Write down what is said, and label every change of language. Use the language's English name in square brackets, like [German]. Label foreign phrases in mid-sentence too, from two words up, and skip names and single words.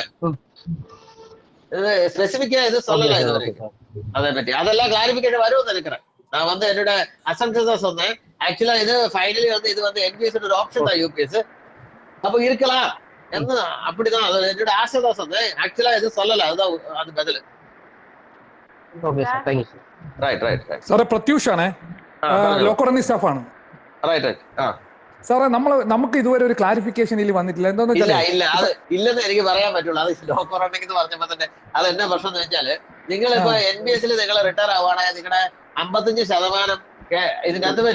[Tamil] இது ஸ்பெசிஃபிக்கா எதுவும் சொல்லல இது வரைக்கும் அதை பத்தி. அதெல்லாம் கிளாரிபிகேஷன் வரும்னு நினைக்கிறேன். நான் வந்து என்னோட அசம்ப்ஷன் தான் சொன்னேன். ஆக்சுவலா இது ஃபைனலி வந்து இது வந்து NPS ஒரு ஆப்ஷன் தான் UPS. அப்ப இருக்கலாம் என்ன, அப்படிதான் அது என்னோட ஆசை தான் சொன்னேன். ஆக்சுவலா எதுவும் சொல்லல. அதுதான் அது பதில். [Malayalam] ഓക്കെ സാർ, [English] thank you [Malayalam] സാർ. റൈറ്റ് സാറേ പ്രത്യൂഷ് ആണേ, ലോക്കോറന്നി സ്റ്റാഫാണ്. റൈറ്റ് സാറേ നമുക്ക് ഇതുവരെ ഒരു ക്ലാരിഫിക്കേഷൻ ഇതിൽ വന്നിട്ടില്ല. എന്താന്ന് ഇല്ല അത് ഇല്ലെന്ന് എനിക്ക് പറയാൻ പറ്റുള്ളൂ. അത് ലോക്കോറന്നി എന്ന് പറഞ്ഞപ്പോ തന്നെ അത് എന്നാ പ്രശ്നം എന്ന് വെച്ചാല്, നിങ്ങൾ ഇപ്പൊ NPS-ൽ നിങ്ങൾ റിട്ടയർ ആവുകയാണെങ്കിൽ നിങ്ങളുടെ 55% ഇതിന്റെ അകത്ത് വരും.